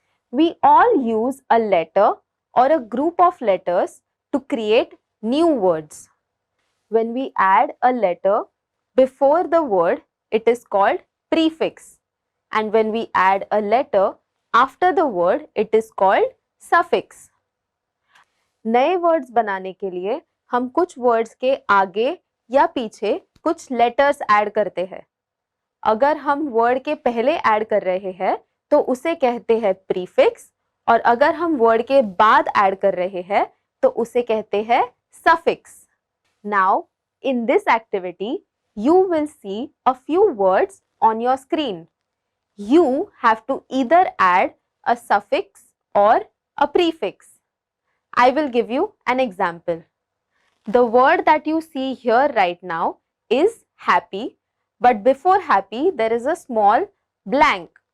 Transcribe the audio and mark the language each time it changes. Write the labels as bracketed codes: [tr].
[en] We all use a letter or a group of letters to create new words. When we add a letter before the word, it is called prefix. And when we add a letter after the word, it is called suffix. [hi] नए words बनाने के लिए हम कुछ words के आगे या पीछे कुछ लेटर्स ऐड करते हैं. अगर हम वर्ड के पहले ऐड कर रहे हैं तो उसे कहते हैं प्रीफिक्स, और अगर हम वर्ड के बाद ऐड कर रहे हैं तो उसे कहते हैं suffix. Now in this activity [en] you will see a few words on your screen. You have to either add a suffix or a prefix. I will give you an example. The word that you see here right now is happy, but before happy there is a small blank.